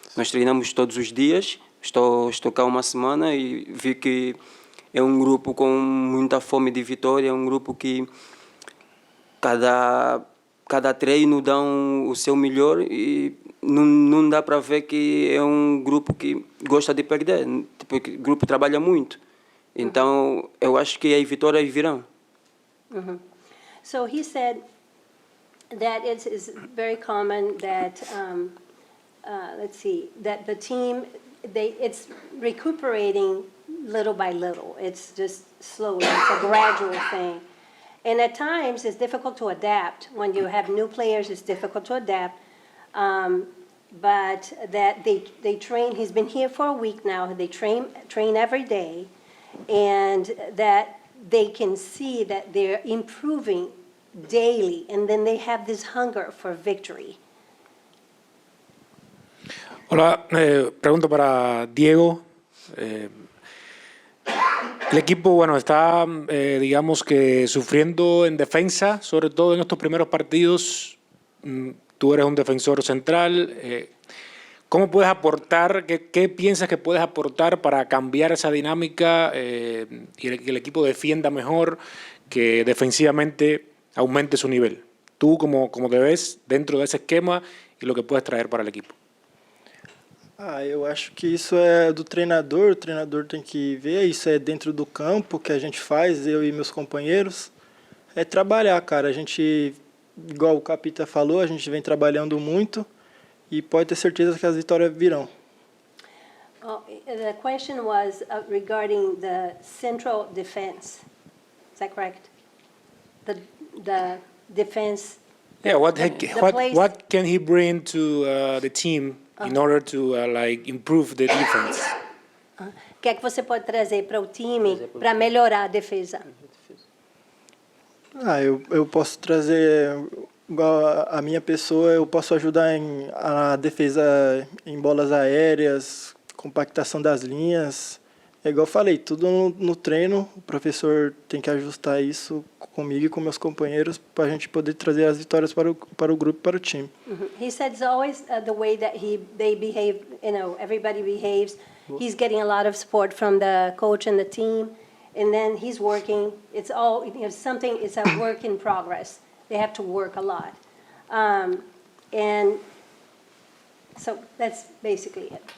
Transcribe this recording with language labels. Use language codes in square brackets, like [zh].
[pt] Nós treinamos todos os dias, estou cá uma semana e vi que é um grupo com muita fome de vitória, é um grupo que cada cada treino dão o seu melhor e não dá para ver que é um grupo que gosta de perder, porque o grupo trabalha muito. Então, eu acho que as vitórias virão. [en] So he said that it's very common that, let's see, that the team, it's recuperating little by little. It's just slowly, it's a gradual thing. And at times, it's difficult to adapt. When you have new players, it's difficult to adapt. But that they train, he's been here for a week now, they train every day, and that they can see that they're improving daily, and then they have this hunger for victory. [es] Hola, pregunto para Diego. El equipo, bueno, está, digamos que sufriendo en defensa, sobre todo en estos primeros partidos. Tú eres un defensor central. ¿Cómo puedes aportar? ¿Qué piensas que puedes aportar para cambiar esa dinámica y que el equipo defienda mejor, que defensivamente aumente su nivel? Tú, como te ves dentro de ese esquema y lo que puedes traer para el equipo. [pt] Eu acho que isso é do treinador, o treinador tem que ver, isso é dentro do campo que a gente faz, eu e meus companheiros, é trabalhar, cara, a gente, igual o Capita falou, a gente vem trabalhando muito e pode ter certeza que as vitórias virão. [en] Oh, the question was regarding the central defense. Is that correct? The defense. Yeah, what can he bring to the team in order to improve the defense? [pt] O que é que você pode trazer para o time para melhorar a defesa? Eu posso trazer, igual a minha pessoa, eu posso ajudar a defesa em bolas aéreas, compactação das linhas. É igual eu falei, tudo no treino, o professor tem que ajustar isso comigo e com meus companheiros para a gente poder trazer as vitórias para o grupo e para o time. [en] He said it's always the way that they behave, everybody behaves. He's getting a lot of support from the coach and the team, and then he's working. It's all, it's a work in progress. They have to work a lot. And so that's basically it.